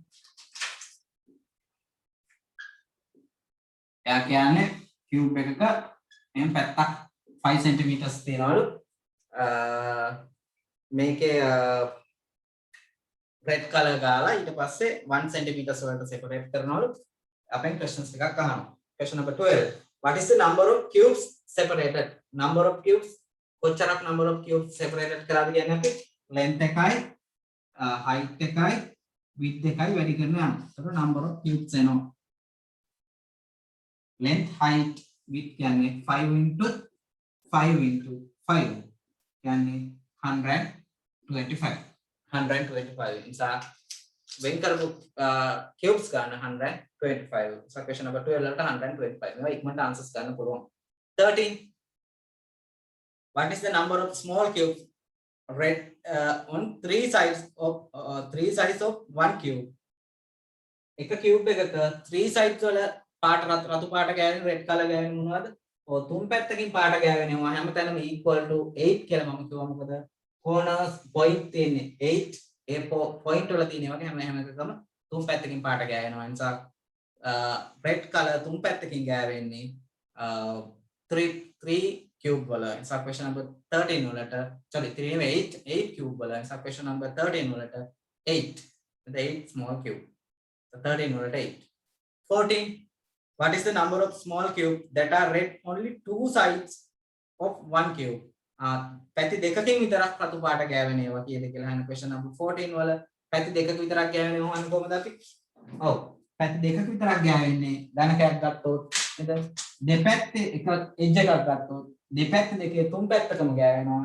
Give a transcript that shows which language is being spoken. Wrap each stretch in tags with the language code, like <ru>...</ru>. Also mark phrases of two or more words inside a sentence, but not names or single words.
<si>එයා කියන්නේ cube එකක මෙහෙම පැත්තක් 5 cm තියනවලු. මේකේ</si> <en>red color</en> <si>ගාලා ඊට පස්සේ 1 cm වලට separate කරනවලු. අපෙන් questions ටිකක් අහනවා.</si> <en>question number 12. What is the number of cubes separated? Number of cubes</en> <si>කොච්චරක්</si> <en>number of cubes separated</en> <si>කරාද කියන්නේ අපි length එකයි height එකයි width එකයි වැඩි කරන යනවා. ඒතකොට</si> <en>number of cubes</en> <si>එනවා.</si> <en>length height width</en> <si>කියන්නේ 5 into 5 into 5 කියන්නේ 125. 125 නිසා වෙන් කරපු cubes ගන්න 125. So</si> <en>question number 12</en> <si>වලට 125. මේවා ඉක්මනට answers ගන්න පුළුවන්. 13.</si> <en>What is the number of small cubes read on three sides of one cube?</en> <si>එක cube එකක 3 sides වල පාට රතු පාට ගෑවෙන</si> <en>red color</en> <si>ගෑවෙන මොනවද? ඔය තුන් පැත්තකින් පාට ගෑවෙනවා හැමතැනම</si> <en>equal to</en> <si>8 කියලා මම කිව්වා. මොකද</si> <en>corners point</en> <si>තියෙන්නේ 8. ඒ point වල තියෙන වගේ හැම එකකම තුන් පැත්තකින් පාට ගෑවෙනවා. ඒ නිසා</si> <en>red color</en> <si>තුන් පැත්තකින් ගෑවෙන්නේ 3 cube වල. ඒ නිසා</si> <en>question number 13</en> <si>වලට sorry 3 නෙවෙයි 8 cube වල. ඒ නිසා</si> <en>question number 13</en> <si>වලට 8.</si> <en>the 8 small cube.</en> <si>So 13 වලට 8. 14.</si> <en>What is the number of small cubes that are read only two sides of one cube?</en> <si>පැති දෙකකින් විතරක් රතු පාට ගෑවෙන ඒවා කීයද කියලා අහන</si> <en>question number 14</en> <si>වල පැති දෙකක විතරක් ගෑවෙන ඕන කොහොමද අපි? ඔව් පැති දෙකක විතරක් ගෑවෙන්නේ ධන කෑක් ගත්තොත් නේද? දෙපැත්තේ එක edge එකක් ගත්තොත් දෙපැත්ත දෙකේ තුන් පැත්තකම ගෑවෙනවා.</si>